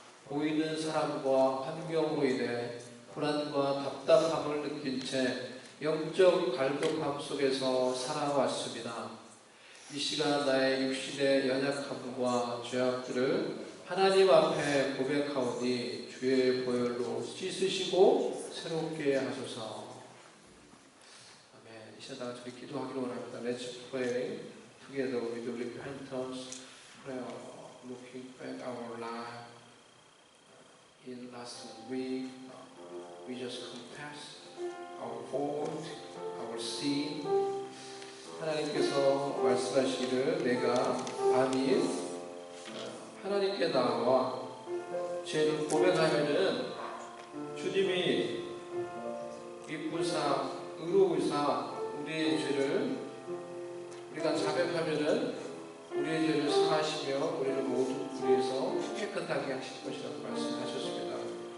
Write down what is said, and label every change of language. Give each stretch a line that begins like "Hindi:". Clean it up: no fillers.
Korean: 보이는 사람과 환경으로 인해 불안과 답답함을 느낀 채 영적 갈급함 속에서 살아왔습니다. 이 시간 나의 육신의 연약함과 죄악들을 하나님 앞에 고백하오니 주의 보혈로 씻으시고 새롭게 하소서. 아멘. 이 시간 다 같이 기도하기로 원합니다.
English: Let's pray together with repentance prayer, looking back our life. In last week, we just confess our fault, our sin.
Korean: 하나님께서 말씀하시기를 내가 아멘 하나님께 나와 죄를 고백하면은 주님이 기쁘사 의로우사 우리의 죄를 우리가 자백하면은 우리의 죄를 사하시며 우리를 모든 불의에서 깨끗하게 하실 것이라고 말씀하셨습니다.